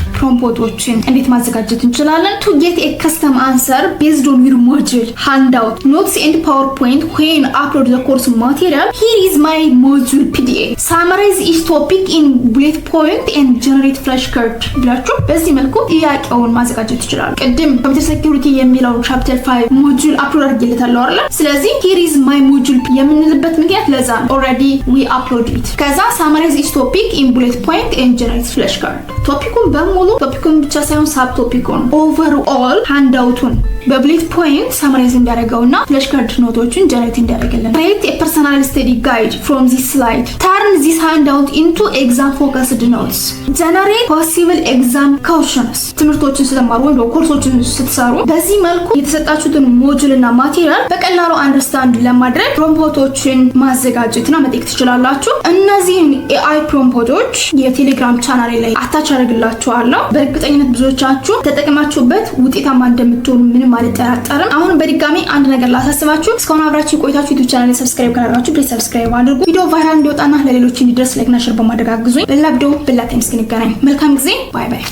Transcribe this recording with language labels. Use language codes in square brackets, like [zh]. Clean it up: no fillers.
[am] ፕሮምፖቶችን እንዴት ማዘጋጀት እንችላለን [en] to get a custom answer based on your module handout notes and PowerPoint when upload the course material. Here is my module PDF. Summarize each topic in bullet point and generate flashcard [am] ብላችሁ በዚህ መልኩ ጥያቄውን ማዘጋጀት ይችላል። ቅድም ኮምፒውተር ሴኩሪቲ የሚለው ቻፕተር 5 ሞጁል አፕሎድ አድርጌለታለሁ አይደል? ስለዚህ [en] here is my module [am] የምንልበት ምክንያት ለዛ ነው [en] already we upload it። [am] ከዛ [en] summarize each topic in bullet point and generate flashcard [am] ቶፒኩን በሙሉ ቶፒኩን ብቻ ሳይሆን ሳብ ቶፒኩን overall handout-ን በቡሌት ፖይንት ሳማራይዝ እንዲያደርገውና ፍላሽካርድ ኖቶችን ጀነሬት እንዲያደርግልን [en] create a personal study guide from this slide. Turn this handout into exam focused notes. Generate possible exam questions. [am] ትምህርቶችን ስትማሩ ወይ ኮርሶችን ስትሰሩ በዚህ መልኩ የተሰጣችሁትን ሞጁል እና ማቴሪያል በቀላሉ አንደርስታንድ ለማድረግ ፕሮምፖቶችን ማዘጋጀትና መጠየቅ ትችላላችሁ። እነዚህን AI ፕሮምፖቶች የቴሌግራም ቻናሌ ላይ አታች አደርግላችኋለሁ። በእርግጠኝነት ብዙዎቻችሁ ተጠቅማችሁበት ውጤታማ እንደምትሆኑ ምንም አልጠራጠርም። አሁን በድጋሚ አንድ ነገር ላሳስባችሁ እስካሁን አብራችሁ ቆይታችሁ ዩቲዩብ ቻናሌን ሰብስክራይብ ካላደረጋችሁ ፕሊዝ ሰብስክራይብ አድርጉ። ቪዲዮ ቫይራል እንዲወጣና ለሌሎች እንዲደርስ ላይክ እና ሼር በማድረግ አግዙኝ። በሌላ ቪዲዮ በሌላ ታይም እስክንገናኝ መልካም ጊዜ። ባይ ባይ።